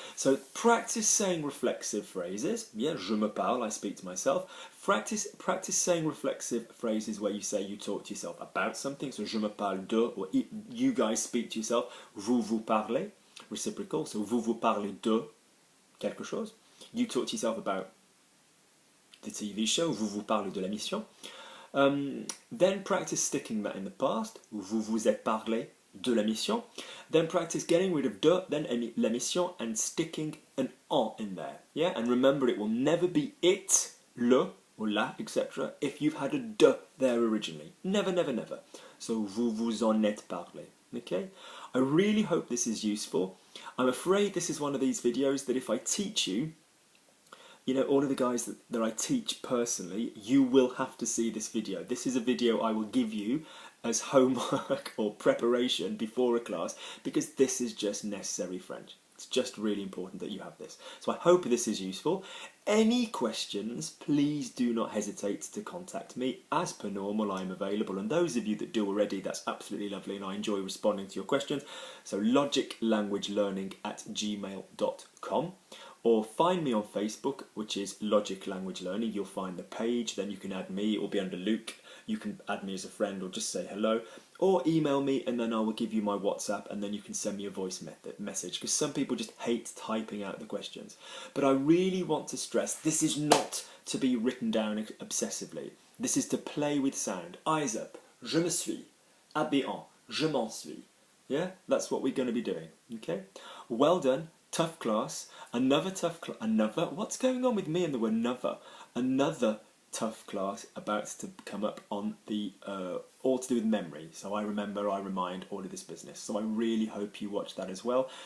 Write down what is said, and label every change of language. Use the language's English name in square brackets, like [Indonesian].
[English] So practice saying reflexive phrases. Yeah, [French] je me parle, [English] I speak to myself. Practice saying reflexive phrases where you say you talk to yourself about something. So [French] je me parle de, [English] or you guys speak to yourself. [French] Vous vous parlez, reciprocal. So vous vous parlez de quelque chose. [English] You talk to yourself about the TV show, [French] vous vous parlez de la mission. [English] Then practice sticking that in the past, [French] vous vous êtes parlé de la mission. [English] Then practice getting rid of de, then la mission, and sticking an en in there. Yeah, and remember, it will never be it, le, or la, etc. if you've had a de there originally. Never, never, never. [French] So vous vous en êtes parlé. [English] Okay? I really hope this is useful. I'm afraid this is one of these videos that if I teach you, all of the guys that I teach personally, you will have to see this video. This is a video I will give you as homework or preparation before a class, because this is just necessary French. It's just really important that you have this. So I hope this is useful. Any questions, please do not hesitate to contact me. As per normal, I'm available. And those of you that do already, that's absolutely lovely, and I enjoy responding to your questions. So LogicLanguageLearning@gmail.com. Or find me on Facebook, which is Logic Language Learning. You'll find the page, then you can add me, it will be under Luke. You can add me as a friend or just say hello. Or email me and then I will give you my WhatsApp and then you can send me a voice message, because some people just hate typing out the questions. But I really want to stress, this is not to be written down obsessively. This is to play with sound. Eyes up, [French] je me suis, habillant, je m'en suis. [English] Yeah, that's what we're going to be doing, okay? Well done. Tough class, what's going on with me and the word another tough class about to come up on the, all to do with memory. So I remember, I remind, all of this business. So I really hope you watch that as well.